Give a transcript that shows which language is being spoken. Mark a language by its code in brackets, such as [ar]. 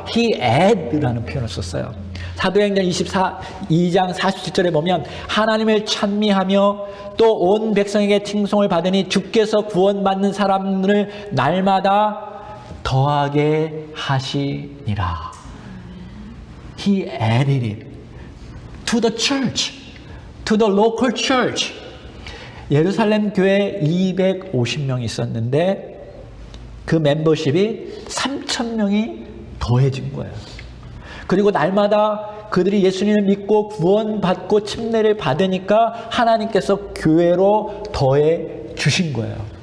[en] He add [ko] 라는 표현을 썼어요. 사도행전 2장 47절에 보면 하나님을 찬미하며 또 온 백성에게 칭송을 받으니 주께서 구원받는 사람들을 날마다 더하게 하시니라. [en] He added it to the church, to the local church. [ko] 예루살렘 교회에 250명이 있었는데 그 멤버십이 3,000명이 더해진 거예요. 그리고 날마다 그들이 예수님을 믿고 구원받고 침례를 받으니까 하나님께서 교회로 더해 주신 거예요.